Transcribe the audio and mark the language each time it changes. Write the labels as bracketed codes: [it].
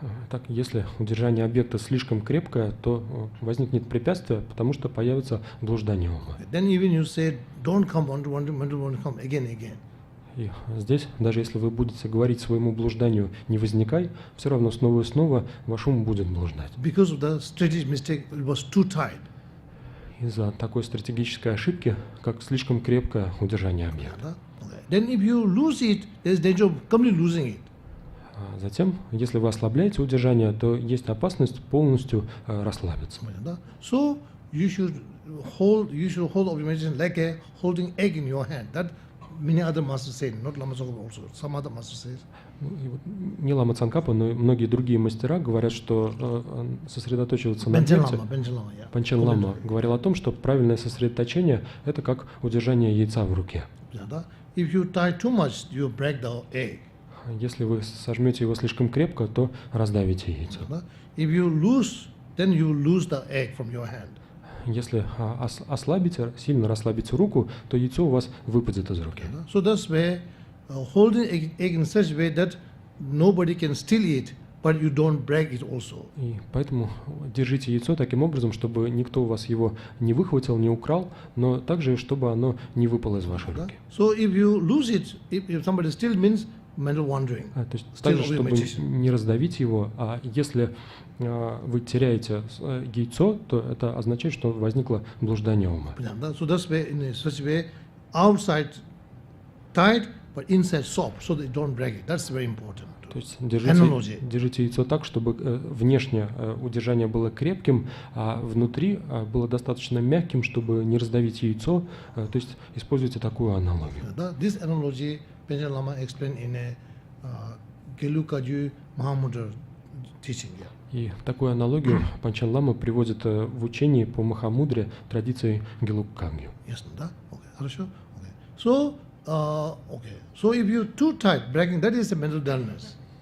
[ru] Так, если удержание объекта слишком крепкое, то возникнет препятствие, потому что появится блуждание ума. [en] Then even you say, don't come, mental wandering come again and again. [ru] И здесь, даже если вы будете говорить своему блужданию «не возникай», все равно снова и снова ваш ум будет блуждать. [en] Because of the strategic mistake, it was too tight. [ru] Из-за такой стратегической ошибки, как слишком крепкое удержание объекта. [en] Then if you lose it, there's danger of completely losing it. [ru] Затем, если вы ослабляете удержание, то есть опасность полностью расслабиться. [en] So you should hold meditation like a holding egg in your hand. That many other masters say, not Lama Tsongkhapa also. Some other masters say. [ru] Не Лама Цонкапа, но и многие другие мастера говорят, что сосредоточиваться на объекте. Панчен Лама говорил о том, что правильное сосредоточение – это как удержание яйца в руке. [en] If you tie too much, you break the egg. [ru] Если вы сожмете его слишком крепко, то раздавите яйцо. [en] If you lose, then you lose the egg from your hand. [ru] Если ослабите, сильно расслабите руку, то яйцо у вас выпадет из руки. [en] So that's why holding egg in such a way that nobody can steal it, but you don't break it also. [ru] И поэтому держите яйцо таким образом, чтобы никто у вас его не выхватил, не украл, но также, чтобы оно не выпало из вашей руки. [en] So if you lose it, if somebody steals, means mental wandering. [ru] То есть также, чтобы не раздавить его, а если вы теряете яйцо, то это означает, что возникло блуждание ума. [en] So that's why in such a way, outside tight, but inside soft, so they don't break it. That's very important. [ru] То есть держите яйцо так, чтобы внешне удержание было крепким, а внутри было достаточно мягким, чтобы не раздавить яйцо. То есть используйте такую аналогию. [en] This analogy Panchen Lama explained in a Gelukaju Mahamudra teaching. [ru] И такую аналогию Панчен Лама приводит в учении по Махамудре традиции Гелуккагью. Ясно, да? [en] Okay, [ru] хорошо. [en] Okay. So if you too tight, bragging, that is a mental dullness.